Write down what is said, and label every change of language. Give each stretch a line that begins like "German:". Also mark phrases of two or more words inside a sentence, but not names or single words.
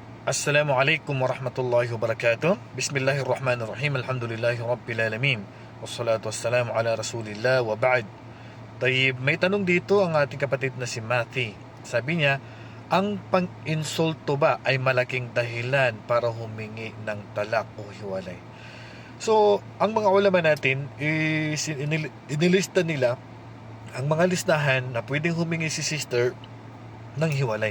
Arabic: السلام عليكم ورحمة الله وبركاته. بسم الله الرحمن الرحيم. الحمد لله رب العالمين. والصلاة والسلام على رسول الله وبعد.
Filipino: Tayyib, may tanong dito ang ating kapatid na si Matthew. Sabi niya, ang pang-insulto ba ay malaking dahilan para humingi ng talak o hiwalay? So, ang mga ulama natin, inilista nila ang mga listahan na pwedeng humingi si sister ng hiwalay.